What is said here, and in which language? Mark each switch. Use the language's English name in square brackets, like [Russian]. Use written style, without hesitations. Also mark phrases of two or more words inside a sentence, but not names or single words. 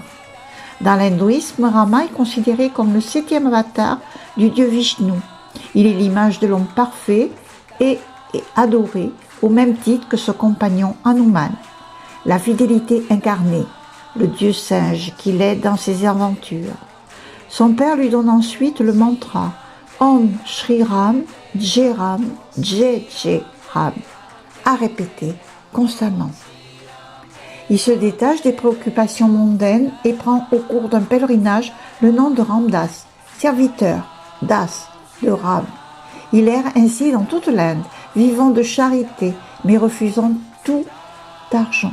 [French] Dans l'hindouisme, Rama est considéré comme le 7e avatar du dieu Vishnu. Il est l'image de l'homme parfait et est adoré au même titre que son compagnon Hanuman, la fidélité incarnée, le dieu singe qui l'aide dans ses aventures. Son père lui donne ensuite le mantra [Sanskrit] ॐ श्री राम जय राम जय जय राम, [French] à répéter constamment. Il se détache des préoccupations mondaines et prend au cours d'un pèlerinage le nom de Ramdas, serviteur, Das, de Ram. Il erre ainsi dans toute l'Inde, vivant de charité, mais refusant tout argent.